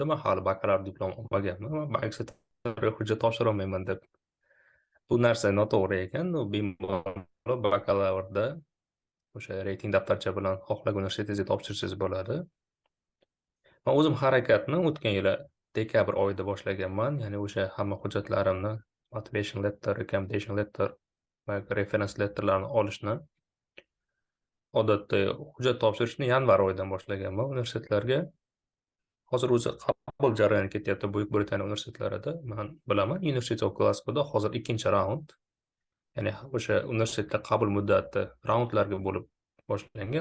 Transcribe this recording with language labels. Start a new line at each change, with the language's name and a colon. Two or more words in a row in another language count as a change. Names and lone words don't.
Uzbek: Men hali bakalavr diplom olmaganman. Magistratura hujjat topshira olmayman deb. Bu narsa noto'g'ri ekan. U bemalol bakalavrda o'sha reyting daftarcha bilan xohlagan universitetingizga topshirsangiz bo'ladi. Men o'zim harakatni o'tgan yili dekabr oyida boshlaganman. Ya'ni o'sha hamma hujjatlarimni,
English: motivation letter, recommendation letter
Uzbek: va
English: reference letterlarni
Uzbek: olishni odatda hujjat topshirishni yanvar oyidan boshlaganman universitetlarga. Hozir o'zi qabul jarayoni ketyapti Buyuk Britaniya universitetlarida. Men bilaman, University of Glasgowda hozir 2-raund. Ya'ni o'sha universitetda qabul muddati raundlarga bo'lib boshlangan.